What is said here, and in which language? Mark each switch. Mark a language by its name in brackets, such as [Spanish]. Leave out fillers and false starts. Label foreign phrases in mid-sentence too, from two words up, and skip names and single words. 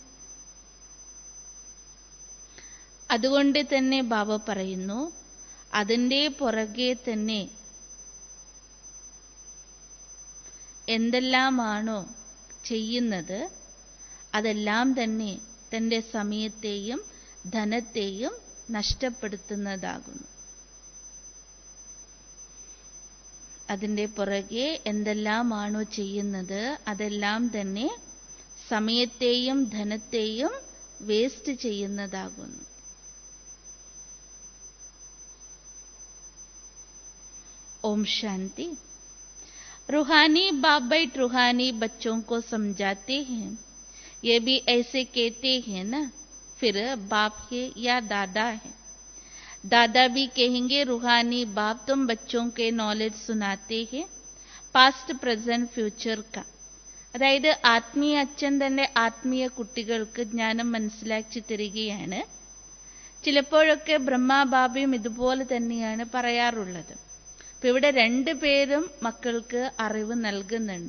[Malayalam] അതുകൊണ്ട് തന്നെ ബാബ പറയുന്നു, അതിൻ്റെ പുറകെ തന്നെ എന്തെല്ലാമാണോ ചെയ്യുന്നത് അതെല്ലാം തന്നെ തൻ്റെ സമയത്തെയും ധനത്തെയും നഷ്ടപ്പെടുത്തുന്നതാകുന്നു. അതിൻ്റെ പുറകെ എന്തെല്ലാമാണോ ചെയ്യുന്നത് അതെല്ലാം തന്നെ സമയത്തെയും ധനത്തെയും വേസ്റ്റ് ചെയ്യുന്നതാകുന്നു. [Hindi] ओम शांति. रूहानी बाप बैठ रूहानी बच्चों को समझाते हैं, ये भी ऐसे कहते हैं ना, फिर बाप है या दादा है? दादा भी कहेंगे रूहानी बाप तुम बच्चों के नॉलेज सुनाते हैं [English] past present future [Hindi] का. [Malayalam] അതായത് ആത്മീയ അച്ഛൻ തന്റെ ആത്മീയ കുട്ടികൾക്ക് ജ്ഞാനം മനസ്സിലാക്കി തരികയാണ്. ചിലപ്പോഴൊക്കെ ബ്രഹ്മാബാബയും ഇതുപോലെ തന്നെയാണ് പറയാറുള്ളത്. അപ്പൊ ഇവിടെ രണ്ടുപേരും മക്കൾക്ക് അറിവ് നൽകുന്നുണ്ട്.